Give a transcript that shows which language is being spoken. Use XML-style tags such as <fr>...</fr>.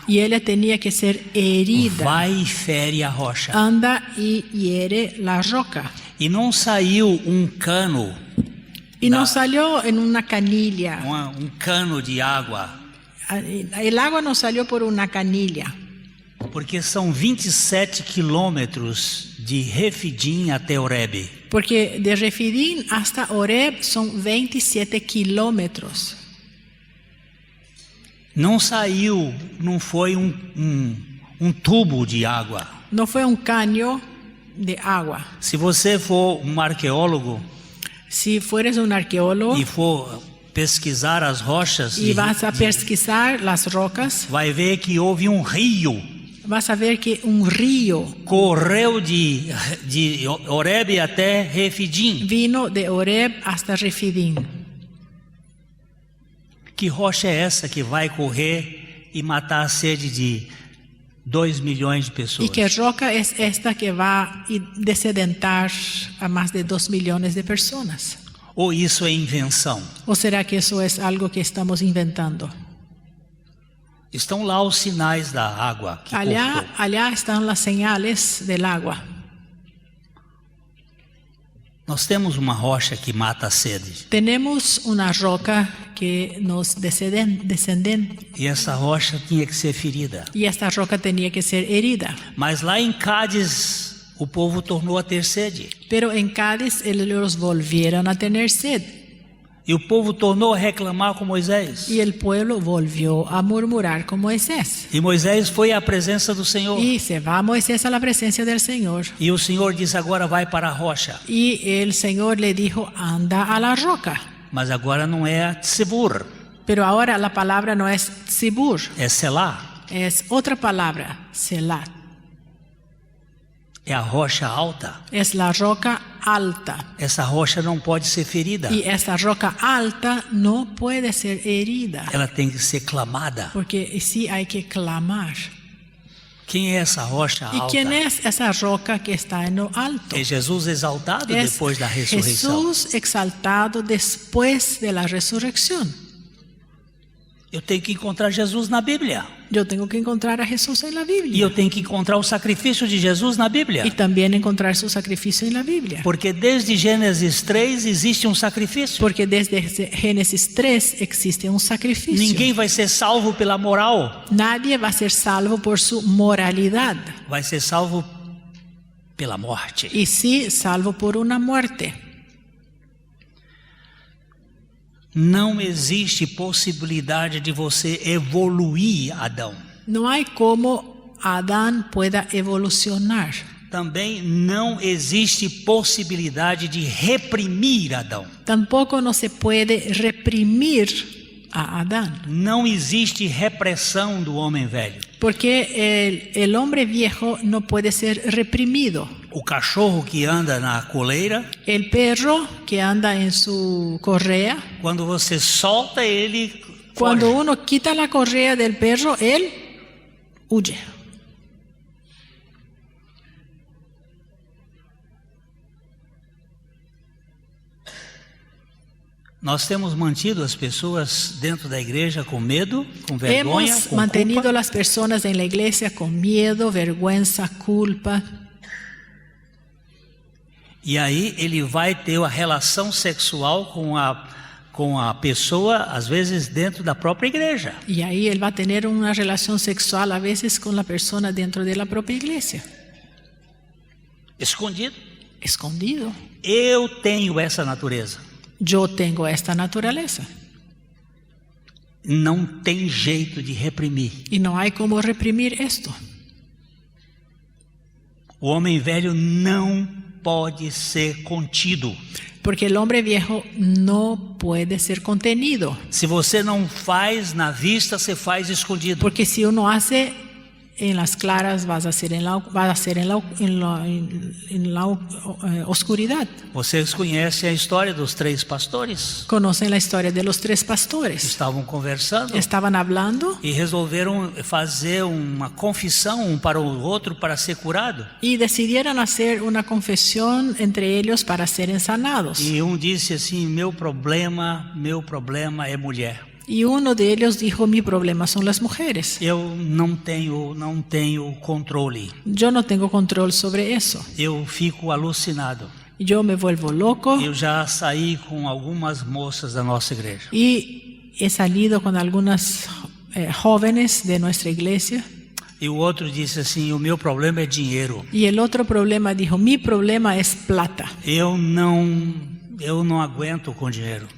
<es>Y ella tenía que ser herida.</es> <pt>Vai e fere a rocha.</pt> <es>Anda y hiere la roca.</es> <pt>E não saiu cano,</pt> <es>Y no salió en una canilla.</es> <pt>cano de água,</pt> <es>El agua no salió por una canilla.</es> <pt>porque são 27 quilômetros de Refidim até Horebe.</pt> <es>Porque de Refidim hasta Horeb son 27 kilómetros.</es> <pt>Não saiu, não foi tubo de água.</pt> <es>No fue un caño de agua.</es> <pt>Se você for arqueólogo</pt> <es>Si fueres un arqueólogo</es> <pt>e for pesquisar as rochas,</pt> <es>y vas a pesquisar las rocas,</es> <pt>vai ver que houve rio.</pt> <es>vas a ver que un río</es> <pt>Correu de Horebe até Refidim.</pt> <es>vino de Horeb hasta Refidim.</es> <pt>Que rocha é essa que vai correr e matar a sede de 2 milhões de pessoas?</pt> <es>¿Y qué roca es esta que va a descedentar a más de 2 millones de personas?</es> <pt>Ou isso é invenção?</pt> <es>¿O será que eso es algo que estamos inventando?</es> <pt>Estão lá os sinais da água que cortou.</pt> <es>Allá están las señales del agua.</es> <pt>Nós temos uma rocha que mata a sede.</pt> <es>Tenemos una roca que nos descenden</es> <pt>E essa rocha tinha que ser ferida.</pt> <es>y esta roca tenía que ser herida.</es> <pt>Mas lá em Cádiz, o povo tornou a ter sede.</pt> <es>Pero en Cádiz ellos volvieron a tener sed</es> <pt>E o povo tornou a reclamar com Moisés.</pt> <es>y el pueblo volvió a murmurar con Moisés.</es> <pt>E Moisés foi à presença do Senhor.</pt> <es>Y se va Moisés a la presencia del Señor.</es> <pt>E o Senhor disse, agora vai para a rocha.</pt> <es>Y el Señor le dijo, anda a la roca.</es> <pt>Mas agora não é Tzibur,</pt> <es>Pero ahora la palabra no es Tzibur,</es> <pt>é Selá.</pt> <es>es otra palabra, Selat.</es> <pt>É a rocha alta.</pt> <es>Es la roca alta.</es> <pt>Essa rocha não pode ser ferida.</pt> <es>Y esta roca alta no puede ser herida,</es> <pt>Ela tem que ser clamada.</pt> <es>porque sí hay que clamar.</es> <pt>Quem é essa rocha</pt> <es>¿Y</es> <pt>alta?</pt> <es>quién es esa roca que está en lo alto?</es> <pt>É Jesus exaltado</pt> <es>Es</es> <pt>depois da ressurreição.</pt> <es>Jesús exaltado después de la resurrección.</es> <pt>Eu tenho que encontrar Jesus na Bíblia.</pt> <es>Yo tengo que encontrar a Jesús en la</es> <pt>E</pt> <es>Biblia.</es> <pt>eu tenho que encontrar o sacrifício de Jesus na Bíblia.</pt> <es>Y también encontrar su sacrificio en la Biblia.</es> <pt>Porque desde Gênesis 3 existe um sacrifício.</pt> <es>Porque desde Génesis 3 existe un sacrificio.</es> <pt>Ninguém vai ser salvo pela moral.</pt> <es>Nadie va a ser salvo por su moralidad.</es> <pt>Vai ser salvo pela morte.</pt> <es>Y sí, salvo por una muerte.</es> <pt>Não existe possibilidade de você evoluir, Adão.</pt> <es>No hay como Adán pueda evolucionar.</es> <pt>Também não existe possibilidade de reprimir Adão.</pt> <es>Tampoco no se puede reprimir a Adán.</es> <pt>Não existe repressão do homem velho.</pt> <es>Porque el hombre viejo no puede ser reprimido.</es> <pt>O cachorro que anda na coleira,</pt> <es>El perro que anda en su correa,</es> <pt>quando você solta ele,</pt> <es>cuando</es> <pt>foge.</pt> <es>uno quita la correa del perro, él huye.</es> <pt>Nós temos mantido as pessoas dentro da igreja com medo, com vergonha,</pt> <es>Hemos</es> <pt>com</pt> <es>mantenido</es> <pt>culpa.</pt> <es>las personas en la iglesia con miedo, vergüenza, culpa.</es> <pt>E aí ele vai ter a relação sexual com a pessoa, às vezes dentro da própria igreja.</pt> <es>Y ahí él va a tener una relación sexual a veces con la persona dentro de la propia iglesia,</es> <pt>Escondido.</pt> <es>escondido.</es> <pt>Eu tenho essa natureza.</pt> <es>Yo tengo esta naturaleza</es> <pt>Não tem jeito de reprimir.</pt> <es>y no hay como reprimir esto.</es> <pt>O homem velho não pode ser contido.</pt> <es>Porque el hombre viejo no puede ser contenido.</es> <pt>Se você não faz na vista, você faz escondido.</pt> <es>Porque si uno hace en las claras, vas a hacer en la oscuridad.</es> <pt>Vocês conhecem a história dos 3 pastores?</pt> <es>Conocen la historia de los 3 pastores.</es> <pt>Estavam conversando</pt> <es>Estaban hablando</es> <pt>e resolveram fazer uma confissão um para o outro para ser curado.</pt> <es>y decidieron hacer una confesión entre ellos para ser sanados.</es> <pt>E um disse assim: meu problema é mulher.</pt> <es>Y uno de ellos dijo: mi problema son las mujeres.</es> <pt>Eu não tenho controle.</pt> <es>Yo no tengo control sobre eso.</es> <pt>Eu fico alucinado.</pt> <es>Yo me vuelvo loco</es> <pt>Eu já saí com algumas moças da nossa igreja.</pt> <es>y he salido con algunas jóvenes de nuestra iglesia.</es> <pt>E o outro disse assim: o meu problema é dinheiro.</pt> <es>Y el otro problema dijo: mi problema es plata.</es> <pt>Eu não aguento com dinheiro.</pt>